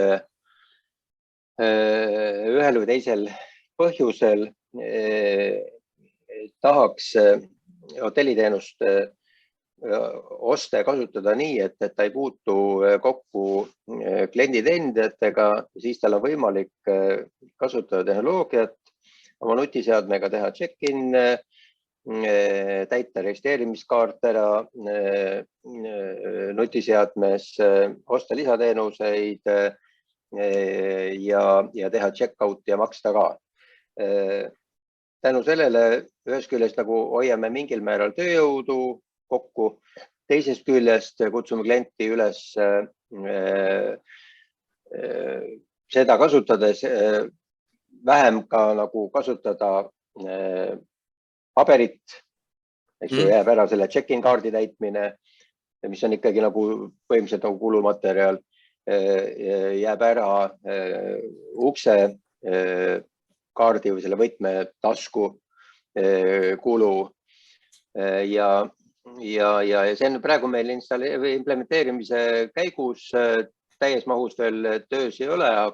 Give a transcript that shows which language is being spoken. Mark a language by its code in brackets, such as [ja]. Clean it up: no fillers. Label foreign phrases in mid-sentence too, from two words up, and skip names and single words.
[et] ühel või teisel põhjusel tahaks hotelliteenust osta ja kasutada nii, et ta ei puutu kokku klienditeenindajatega, siis tal on võimalik kasutada tehnoloogiat, oma nutiseadmega teha check-in, täita registreerimiskaart ära nutiseadmes, osta lisateenuseid ja teha check-out ja maksta ka. Tänu sellele ühest küljest nagu hoiame mingil määral tööjõudu kokku, teisest küljest kutsume klienti üles seda kasutades vähem ka nagu kasutada paberit, eks ju, jääb ära selle check-in kaardi täitmine, mis on ikkagi nagu põhimõtteliselt nagu kulumaterjal, jääb ära ukse kaardi või selle võtme tasku kulu ja see on praegu meil implementeerimise käigus täies mahus veel töös ei ole,